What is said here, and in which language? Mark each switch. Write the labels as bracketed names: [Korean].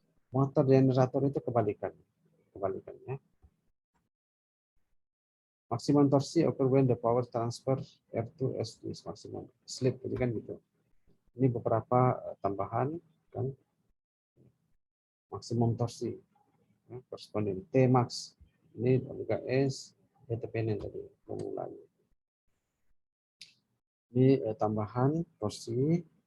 [Indonesian] Motor generator itu kebalikannya. [English] Maximum torsi occur when the power transfer R2 S is maximum. [Indonesian] Slip tadi kan gitu. Ini beberapa tambahan kan. Maksimum torsi. Ya, koresponden T max. Ini omega S, dependent tadi formulanya. Ini tambahan torsi.